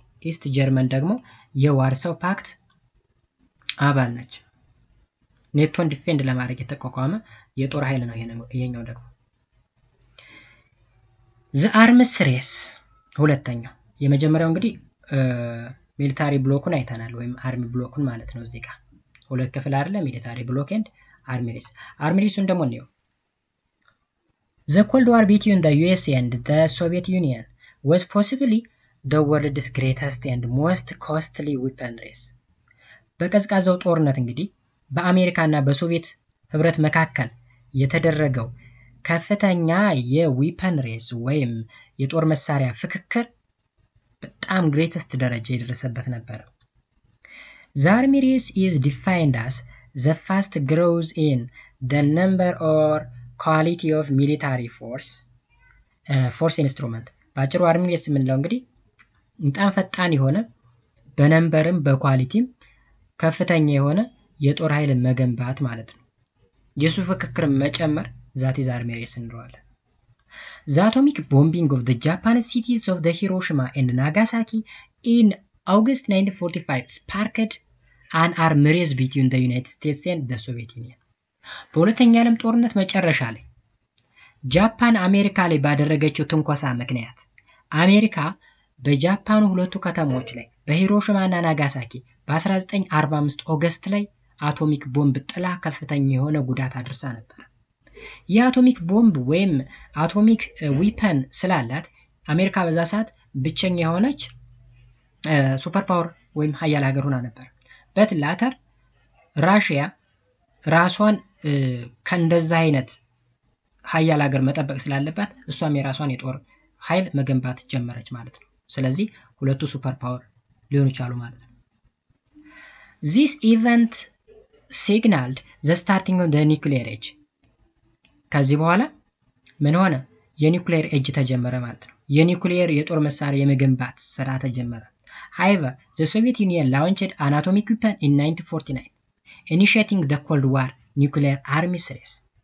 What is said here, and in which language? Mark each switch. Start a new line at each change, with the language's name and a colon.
Amharic: ኢስት ጀርመን ደግሞ የዋርሳው ፓክት አባል ነች። ኔቶን ዲፌንድ ለማድረግ የተቋቋመ የጦር ኃይል ነው ይሄኛው ደግሞ። ዘ አርምስ ሬስ ሁለተኛው። የመጀመሪያው እንግዲህ ሚሊታሪ ብሎኩን አይተናል ወይም አርሚ ብሎኩን ማለት ነው። እዚህ ጋር ሁለት ክፍል አይደለ? ሚሊታሪ ብሎክ ኤንድ አርሚ ሬስ። አርሚ ሬሱን ደግሞ ነው
English: The Cold War between the USA and the Soviet Union was possibly the world's greatest and most costly weapon race.
Amharic: በቀዝቃዛው ጦርነት እንግዲህ በአሜሪካና በሶቪየት ህብረት መካከል የተደረገው ከፍተኛ የዊፐን ሬስ ወይም የጦር መሳሪያ ፍክክር በጣም ግሬተስት ደረጃ የደረሰበት ነበር።
English: The army race is defined as the fast growth in the number or quality of military force instrument.
Amharic: ባጭሩ አርሚ ሬስ የምንለው እንግዲህ በጣም ፈጣን የሆነ በነምበርም በኳሊቲም ከፍተኛ የሆነ የጦር ኃይል መገንባት ማለት ነው። የሱ ፍክክር መጨመር ዛት ኢዝ አርሚ ሬስ እንለዋለን።
English: The atomic bombing of the Japanese cities of the Hiroshima and Nagasaki in August 1945 sparked an army race between the United States and the Soviet Union.
Amharic: በሁለተኛ ዓለም ጦርነት መጨረሻ ላይ ጃፓን አሜሪካ ላይ ባደረገችው ትንኮሳ ምክንያት አሜሪካ በጃፓን ሁለቱ ከተሞች ላይ በሂሮሺማ እና ናጋሳኪ በ1945 ኦገስት ላይ አቶሚክ ቦምብ ጥላ ከፍተኛ የሆነ ጉዳት አድርሳ ነበር። የአቶሚክ ቦምብ ወይም አቶሚክ ዊፐን ስላላት አሜሪካ በዛ ሰዓት ብቸኛ የሆነች ሱፐር ፓወር ወይም ሀያል ሀገር ሆና ነበር። በትላተር ራሽያ ራሷን ከእንደዛ አይነት ሀያል ሀገር መጠበቅ ስላለባት እሷም የራሷን የጦር ኃይል መገንባት ጀመረች ማለት ነው። ስለዚህ ሁለቱ ሱፐር ፓወር ሊሆኑ ይችላሉ ማለት ነው።
English: This event signaled the starting of the nuclear age.
Amharic: ከዚህ በኋላ ምን ሆነ? የኒውክሌር ኤጅ ተጀመረ ማለት ነው። የኒውክሌር የጦር መሳሪያ የመገንባት ስራ ተጀመረ።
English: However, the Soviet Union launched an atomic weapon in 1949, initiating the Cold War nuclear arms race.